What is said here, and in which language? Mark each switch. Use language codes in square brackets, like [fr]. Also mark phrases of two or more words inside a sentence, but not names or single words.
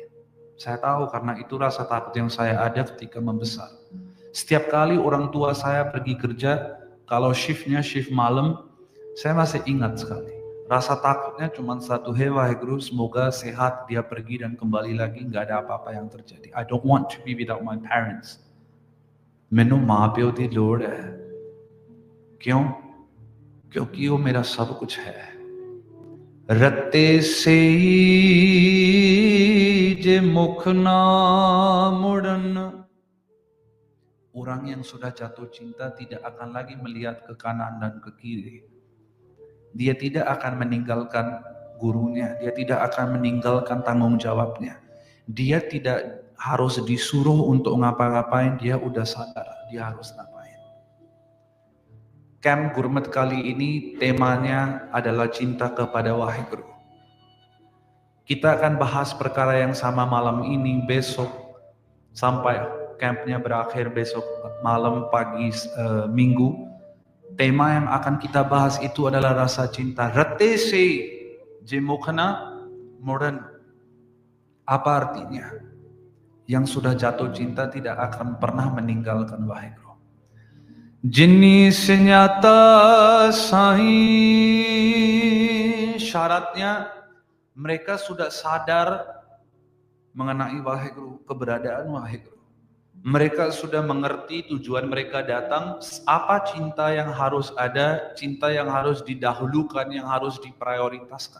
[id] Saya tahu karena itu rasa takut yang saya ada ketika membesar. Setiap kali orang tua saya pergi kerja, kalau shiftnya shift malam, saya masih ingat sekali. Rasa takutnya cuma satu, hey Waheguru, semoga sehat dia pergi dan kembali lagi, nggak ada apa-apa yang terjadi. [en] I don't want to be without my parents. [pa] ਮੈਨੂੰ ਮਾਂ ਪਿਓ ਦੀ ਲੋੜ ਹੈ। ਕਿਉਂ? ਕਿਉਂਕਿ ਉਹ ਮੇਰਾ ਸਭ ਕੁਝ ਹੈ। ਰੱਤੇ ਸੇ ਜੇ ਮੁਖ ਨਾ ਮੁੜਨ, [id] orang yang sudah jatuh cinta tidak akan lagi melihat ke kanan dan ke kiri. Dia tidak akan meninggalkan gurunya, dia tidak akan meninggalkan tanggung jawabnya. Dia tidak harus disuruh untuk ngapa-ngapain, dia udah sadar dia harus ngapain. Camp Gurmat kali ini temanya adalah cinta kepada Waheguru. Kita akan bahas perkara yang sama malam ini, besok sampai campnya berakhir besok malam, pagi minggu. Tema yang akan kita bahas itu adalah rasa cinta. [pa] ਰੱਤੇ ਸੇ ਜੇ ਮੁਖ ਨਾ ਮੁੜਨ. [id] Apa artinya? Yang sudah jatuh cinta tidak akan pernah meninggalkan Waheguru. Jinni senyata sahi, syaratnya mereka sudah sadar mengenai Waheguru, keberadaan Waheguru. Mereka sudah mengerti tujuan mereka datang, apa cinta yang harus ada, cinta yang harus didahulukan, yang harus diprioritaskan.